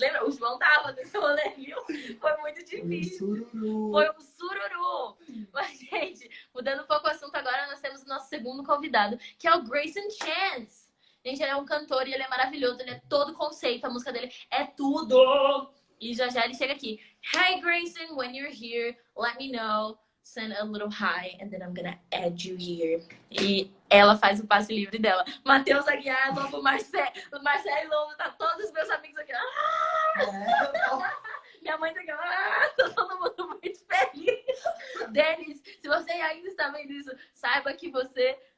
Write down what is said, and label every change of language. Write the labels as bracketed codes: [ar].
[pt] Lembra? O João tava nesse rolê, viu? Foi muito difícil. Foi um sururu. Mas, gente, mudando um pouco o assunto agora, nós temos o nosso segundo convidado, que é o Grayson Chance. Gente, ele é um cantor e ele é maravilhoso, ele é todo conceito, a música dele é tudo. E já ele chega aqui. [en] Hey, Grayson, when you're here, let me know. Send a little hi, and then I'm gonna add you here. [pt] E ela faz o passe livre dela. Matheus Aguiar, Lobo Marcelo Lobo, tá todos os meus amigos aqui. Minha mãe tá aqui. Tá todo mundo muito feliz. Denis, se você ainda está vendo isso, saiba que você